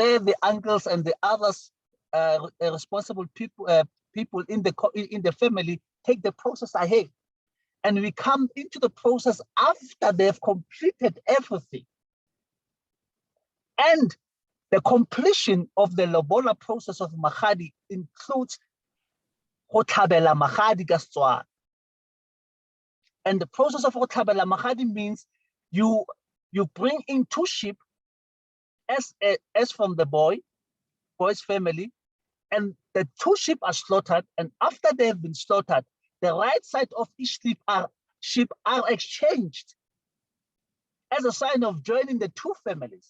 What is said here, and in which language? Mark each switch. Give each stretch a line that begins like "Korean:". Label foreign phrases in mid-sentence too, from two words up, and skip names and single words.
English: And from there, the uncles and the others responsible people people in the family take the process ahead, and we come into the process after they've completed everything. And the completion of the Lobola process of Magadi includes
Tswana: go tlhabela Magadi ka Setswana.
English: And the process of
Tswana: go tlhabela Magadi
English: means you bring in 2 sheep as from the boy's family, and the 2 sheep are slaughtered, and after they have been slaughtered, the right side of each sheep are exchanged as a sign of joining the 2 families.